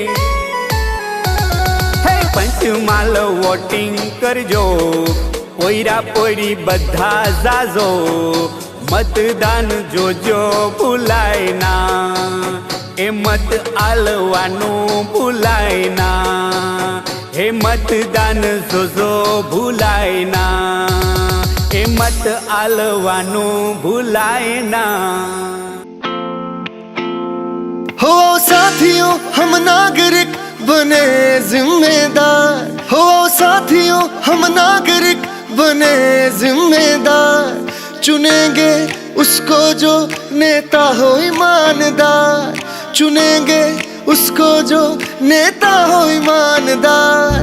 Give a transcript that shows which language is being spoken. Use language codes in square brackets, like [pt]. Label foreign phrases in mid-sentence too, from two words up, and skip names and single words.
[gu] હે પંચમાલ વોટિંગ કરજો, પોયરા પોયરી બધા જાજો, મતદાન જોજો ભૂલાય ના, એ મત આલવાનુ ભૂલાય ના। હે મતદાન જોજો ભૂલાય ના, એ મત આલવાનુ ભૂલાય ના। [hi] हो साथियों हम नागरिक बने जिम्मेदार, हो साथियों हम नागरिक बने जिम्मेदार, चुनेंगे उसको जो नेता हो ईमानदार, चुनेंगे उसको जो नेता हो ईमानदार।